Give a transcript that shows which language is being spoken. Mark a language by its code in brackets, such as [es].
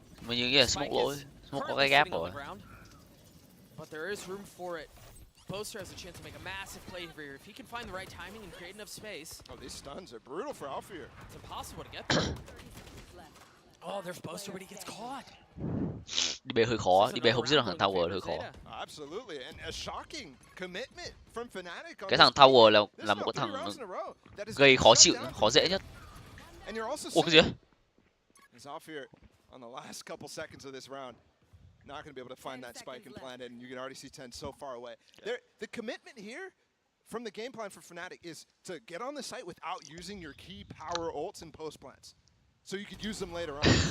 [vi] Mình như kia smoke lỗi. Smoke có cái gap rồi. [en] But there is room for it. Poster has a chance to make a massive play here. If he can find the right timing and create enough space. Oh, these stuns are brutal for Alpha here. It's impossible to get there. Oh, there's Poster, but he gets caught. [vi] Đi bê hơi khó, đi bê không giết được thằng Tower hơi khó. [en] Absolutely, and a shocking commitment from Fnatic. [vi] Cái thằng Tower là một cái thằng gây khó chịu, khó dễ nhất. Ủa cái gì đấy? [en] He's off here on the last couple seconds of this round. Not going to be able to find that spike and plant it, and you can already see 10 so far away. The commitment here from the game plan for Fnatic is to get on the site without using your key power ults and post plants. So you could use them later on.